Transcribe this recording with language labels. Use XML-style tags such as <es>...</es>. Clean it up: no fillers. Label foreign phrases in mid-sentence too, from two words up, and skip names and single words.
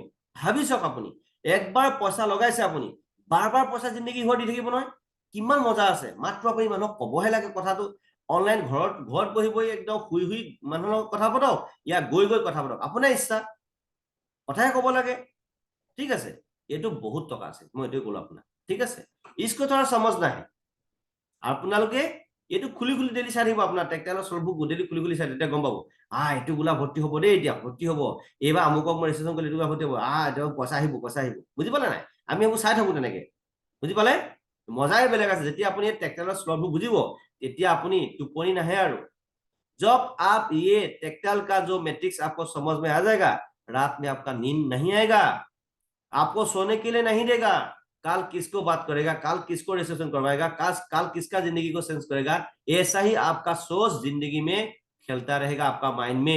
<as>ভাবি চাওক, আপুনি একবাৰ পইচা লগাইছে, আপুনি বাৰ বাৰ পইচা জিন্দগী ঘৰ দি থাকিব নহয়, কিমান মজা আছে। মাত্ৰ আপুনি মানুহক কবহে লাগে কথাটো। অনলাইন ঘৰত বহি বহি একদম শুই শুই মানুহৰ লগত কথা পাতক, ইয়াত গৈ গৈ কথা পাতক, আপোনাৰ ইচ্ছা, কথাহে কব লাগে। ঠিক আছে, এইটো বহুত টকা আছে, মই এইটোৱে ক'লো আপোনাক। ঠিক আছে,</as> <hi>इसको थोड़ा समझ ना है।</hi> <as>আপোনালোকে এইটো খুলি খুলি ডেইলি চাই থাকিব, আপোনাৰ টেকটাইলৰ সলভবোৰ ডেইলি খুলি খুলি চাই, তেতিয়া গম পাব এইটো গোলা ভৰ্তি হ'ব দেই, এতিয়া ভৰ্তি হ'ব, এইবাৰ আমুকক মই ৰেজিষ্ট্ৰেশ্যন কৰিলে এইটো গোলা ভৰ্তি হ'ব, এতিয়া পইচা আহিব, পইচা আহিব। বুজি পালে নাই? আমি এইবোৰ চাই থাকো তেনেকে, বুজি পালে? মজাই বেলেগ আছে। যেতিয়া আপুনি টেকটাইলৰ স্লটবোৰ বুজিব, তেতিয়া আপুনি টোপনি নাহে আৰু।</as> <hi>जब आप ये टेक्टाइल का जो मैट्रिक्स आपको समझ में आ जाएगा, रात में आपका नींद नहीं आएगा, आपको सोने के लिए नहीं देगा। काल किसको बात करेगा, काल किसको रजिस्ट्रेशन करवाएगा, काल किसका जिंदगी को सेंस करेगा, ऐसा ही आपका सोच जिंदगी में खेलता रहेगा आपका माइंड में।</hi>